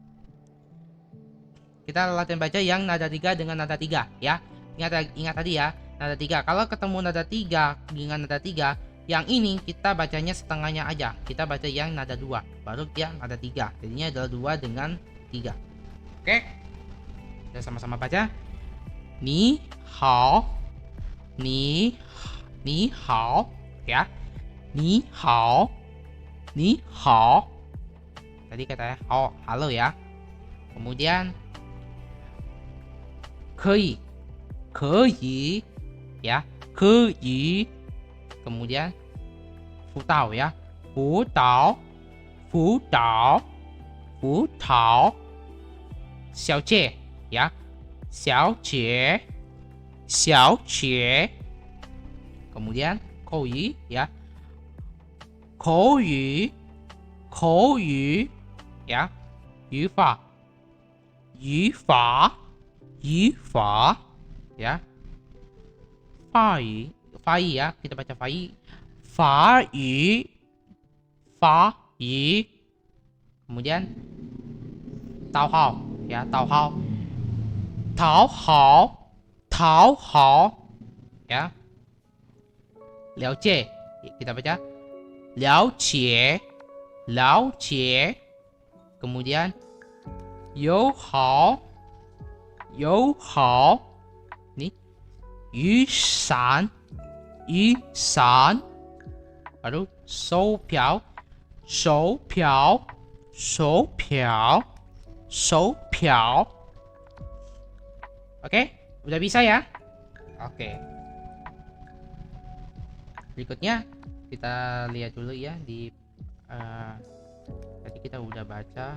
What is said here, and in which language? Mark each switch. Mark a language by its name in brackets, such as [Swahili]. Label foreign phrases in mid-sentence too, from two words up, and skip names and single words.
[Indonesian] Kita latihan baca yang nada 3 dengan nada 3, ya. Ingat tadi ya, nada 3. Kalau ketemu nada 3 dengan nada 3, yang ini kita bacanya setengahnya aja. Kita baca yang nada 2, baru dia nada 3. Jadinya adalah 2 dengan 3. Oke? Kita sama-sama baca. [Chinese] 你好，你好, ya. 你好。你好. [Indonesian] Tadi katanya halo ya. Kemudian 可以 ya, 可以. Kemudian 辅导 ya, [Chinese] 辅导 小姐 [Indonesian] ya, 小姐. Kemudian 口语 ya, 口语 ya, 语法 ya, 法语 ya, kita baca 法语 kemudian 讨好 ya, 讨好 ya, 了解 kita baca 了解 kemudian 友好 nih 雨伞 baru 手表 Oke, udah bisa ya? Oke. Berikutnya kita lihat dulu ya di tadi kita udah baca.